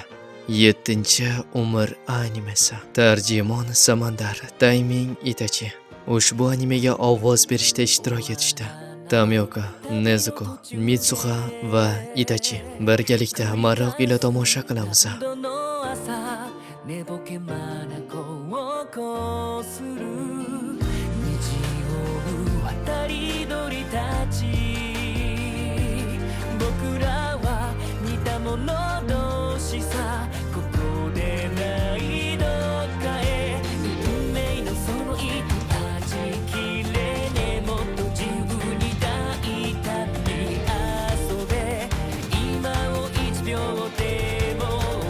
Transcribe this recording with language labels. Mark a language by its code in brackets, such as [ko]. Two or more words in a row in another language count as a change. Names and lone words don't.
[uz] 7-umr animesi. Tarjimon Samandar, Taiming Itachi. Ushbu animega ovoz berishda ishtirok etishdi. Tamyoka, Nezuko, Mitsuha va Itachi. Birgalikda maroq ila tomosha qilamiz. [ja] 寝ぼけ眼をこする虹を追う渡り鳥たち僕らは似た者同士さここでないどっかへ運命のその糸断ち切れねもっと自由に大胆に遊べ今を1秒でも